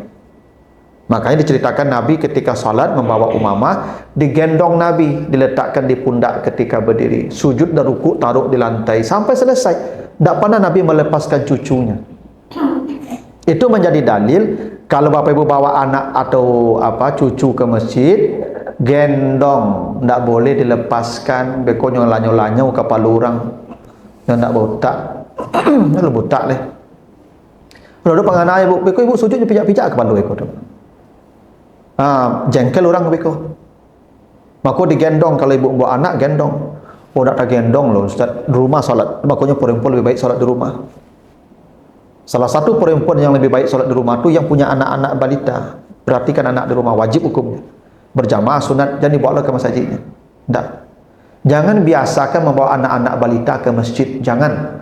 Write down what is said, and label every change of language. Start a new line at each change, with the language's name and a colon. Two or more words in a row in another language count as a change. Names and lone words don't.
Indonesian: Makanya diceritakan Nabi ketika salat membawa Umamah, digendong Nabi, diletakkan di pundak ketika berdiri, sujud dan rukuk taruh di lantai sampai selesai. Tak pernah Nabi melepaskan cucunya. Itu menjadi dalil kalau bapak ibu bawa anak atau cucu ke masjid, gendong, tak boleh dilepaskan.
Minangkabau: Bekonyo lanyo-lanyo kepala orang yang tak botak. Kalau botak leh. Lalu penganai ibu, beko ibu sujud pijak-pijak kepala beko tu. Jengkel orang beko.
Indonesian: Maka digendong kalau ibu bawa anak gendong. Oh tak gendong loh Ustaz, di rumah salat. Makanya perempuan lebih baik salat di rumah. Salah satu perempuan yang lebih baik salat di rumah tu yang punya anak-anak balita. Perhatikan anak di rumah, wajib hukumnya. Berjamaah sunat, jangan dibawa ke masjidnya. Tak. Jangan biasakan membawa anak-anak balita ke masjid, jangan.